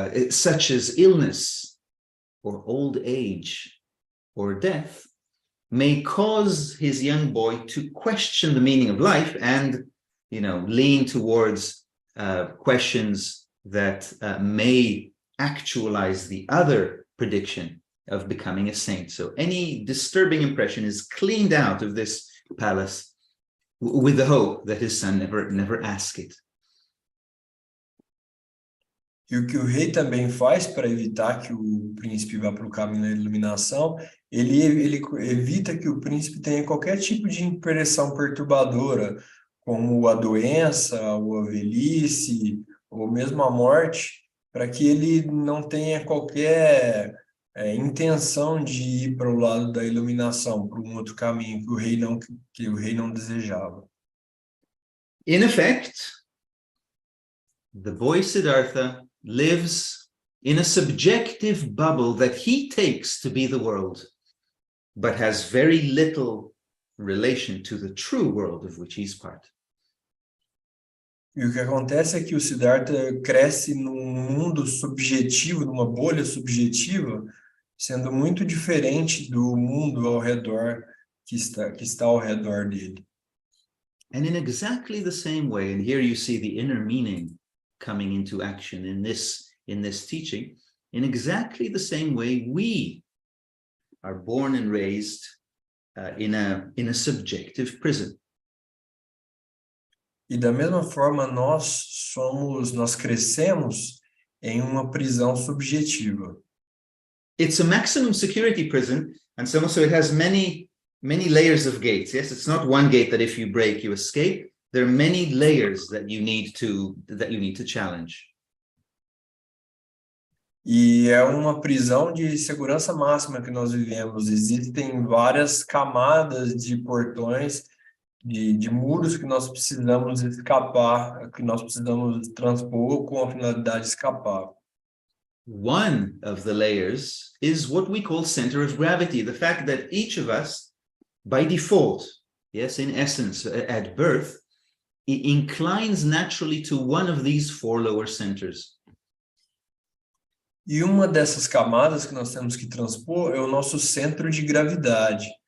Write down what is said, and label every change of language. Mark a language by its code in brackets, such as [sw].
[en] such as illness or old age or death, may cause his young boy to question the meaning of life and, lean towards questions that may actualize the other prediction of becoming a saint. So any disturbing impression is cleaned out of this palace with the hope that his son never ask it. [pt] E o que o rei também faz para evitar que o príncipe vá para o caminho da iluminação, ele evita que o príncipe tenha qualquer tipo de impressão perturbadora, como a doença, ou a velhice, ou mesmo a morte, para que ele não tenha qualquer intenção de ir para o lado da iluminação, para um outro caminho que o rei não desejava. [en] In effect, the boy Siddhartha lives in a subjective bubble that he takes to be the world, but has very little relation to the true world of which he's part. [pt] E o que acontece é que o Siddhartha cresce num mundo subjetivo, numa bolha subjetiva, sendo muito diferente do mundo ao redor que está ao redor dele. [en] And in exactly the same way, and here you see the inner meaning coming into action in this teaching, in exactly the same way we are born and raised in a subjective prison. [pt] E da mesma forma nós crescemos em uma prisão subjetiva. [en] It's a maximum security prison, and so it has many layers of gates. Yes, it's not one gate that if you break you escape. There are many layers that you need to challenge. [pt] E é uma prisão de segurança máxima que nós vivemos. Existem várias camadas de portões, de muros que nós precisamos escapar, que nós precisamos transpor com a finalidade de escapar. [en] One of the layers is what we call center of gravity, the fact that each of us, by default, yes, in essence, at birth, it inclines naturally to one of these four lower centers. [pt] E uma dessas camadas que nós temos que transpor é o nosso centro de gravidade.